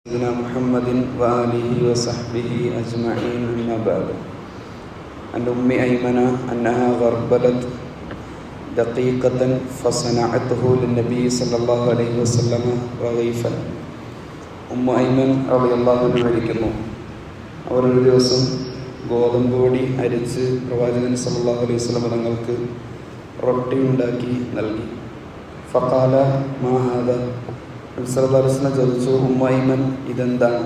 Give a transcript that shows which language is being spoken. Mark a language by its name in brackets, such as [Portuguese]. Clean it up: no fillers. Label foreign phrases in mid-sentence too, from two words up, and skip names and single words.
[Arabic] سيدنا محمد وآله وصحبه أجمعين أما بعد. عن أم أيمن أنها غربلت دقيقة فصنعته للنبي صلى الله عليه وسلم رغيفا. [Malayalam] ഉമ്മ ഐമൻ [Arabic] رضي الله عنها [Malayalam] മരിക്കുന്നു. അവർ ഒരു ദിവസം ഗോതമ്പ് പൊടി അരിച്ച് പ്രവാചകൻ [Arabic] صلى الله عليه وسلم [Malayalam] തങ്ങൾക്ക് റൊട്ടി ഉണ്ടാക്കി നൽകി. [Arabic] فقال ما هذا, [Malayalam] നബി [Arabic] صلى الله عليه وسلم [Malayalam] ചോദിച്ചു, ഉമ്മ ഐമൻ ഇതെന്താണ്?